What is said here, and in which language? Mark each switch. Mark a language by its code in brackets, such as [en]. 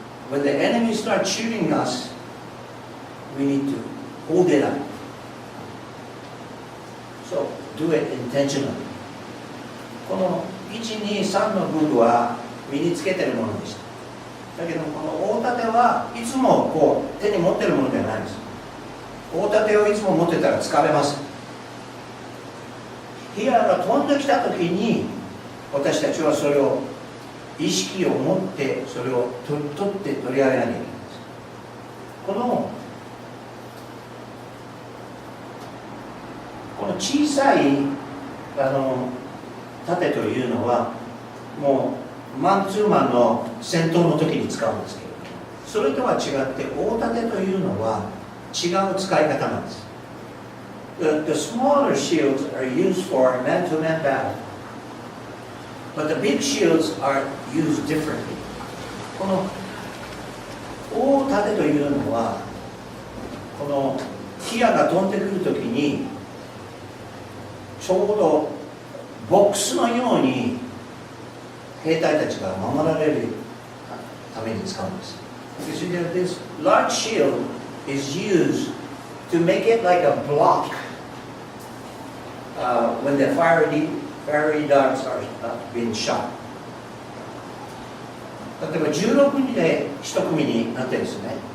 [en] When the enemy starts shooting us, we need to hold it up. So do it intentionally. [ja] この1、2、3の武具は身につけているものでした。だけどこの大盾はいつもこう手に持っているものではないです。大盾をいつも持ってたら疲れます。火矢が飛んできた時に私たちはそれを意識を持ってそれを取って取り上げなきゃいけないんです。この小さい盾というのはもうマンツーマンの戦闘の時に使うんですけれども、それとは違って大盾というのは違う使い方なんです。 [en] The smaller shields are used for man-to-man battle, but the big shields are used differently. [ja] この大盾というのはこの火矢が飛んでくるときにちょうどボックスのように兵隊たちが守られるために使うんです。 [en] You see, this large shield is used to make it like a block when the fiery darts are being shot. [ja] 例えば16人で1組になってるんですね。